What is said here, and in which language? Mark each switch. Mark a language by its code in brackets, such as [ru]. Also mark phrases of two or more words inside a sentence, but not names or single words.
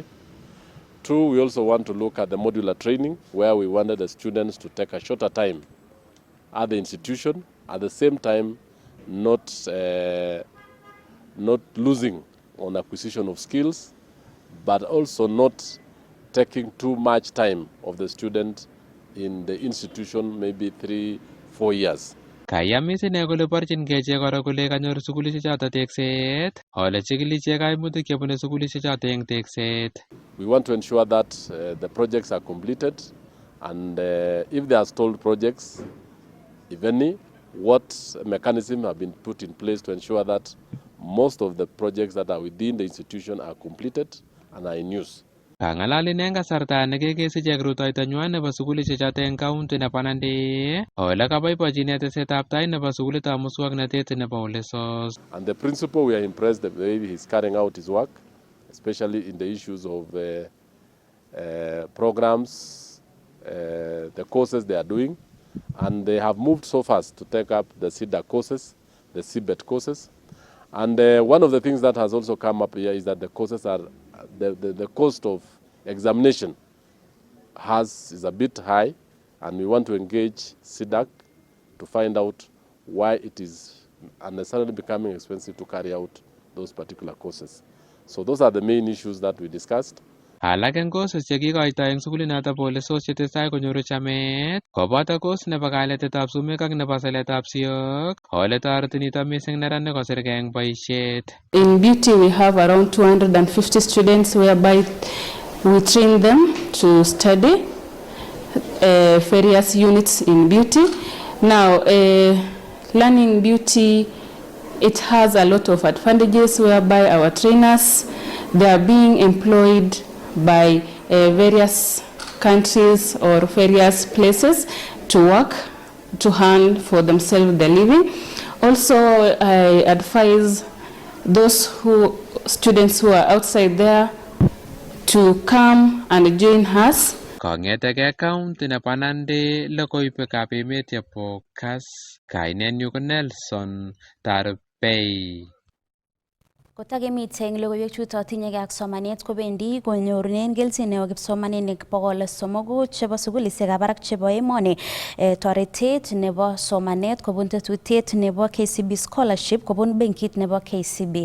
[en] 2, we also want to look at the modular training, where we wanted the students to take a shorter time at the institution, at the same time not losing on acquisition of skills, but also not taking too much time of the student in the institution, maybe 3-4 years. [kln] Kayamis ine kole borchinkei ichek kora kole kanyor sukulisiechoto tekset, ole chikili ichek kaimutik chebune sukulisiechoto eng tekset. [en] We want to ensure that the projects are completed, and if they are stalled projects, if any, what mechanisms have been put in place to ensure that most of the projects that are within the institution are completed and are in use. [kln] Kangalalin eng kasarta nekekesich ichek rutoitonywan nebo sukulisiechoto eng county nebo Nandi, ole kaboibochine tesetab tai nebo sukulitab muswoknotet nebo Ole Sos. [en] And the principal, we are impressed the way he's carrying out his work, especially in the issues of programs, the courses they are doing, and they have moved so fast to take up the CIDA courses, the CBET courses. And one of the things that has also come up here is that the courses are, the cost of examination is a bit high, and we want to engage CIDAC to find out why it is unnecessarily becoming expensive to carry out those particular courses. So those are the main issues that we discussed. [kln] Alak eng courses chekikoito eng sukulinoto bo Ole Sos chetestai konyoru chamet koboto course nebo kaletetab sumek ak nebo seletab siok, ole toreti nito mising neranik kosirgei eng boisiet. [en] In beauty we have around 250 students whereby we train them to study various units in beauty. Now learning beauty, it has a lot of advantages whereby our trainers, they are being employed by various countries or various places to work, to earn for themselves the living. Also, I advise those students who are outside there to come and join us. [kln] Kongetege county nebo Nandi, logoiwekab emet chebo Kas, kainenyu ko Nelson Tarbei. Kotakemiten logoiwek chuto tinyegei ak somanet kobendi konyorunen kelchin neo kipsomaninik 300 chebo sukulisiekab barak chebo emoni toretet nebo somanet kobun tetutiet nebo KCB scholarship kobun benkit nebo KCB.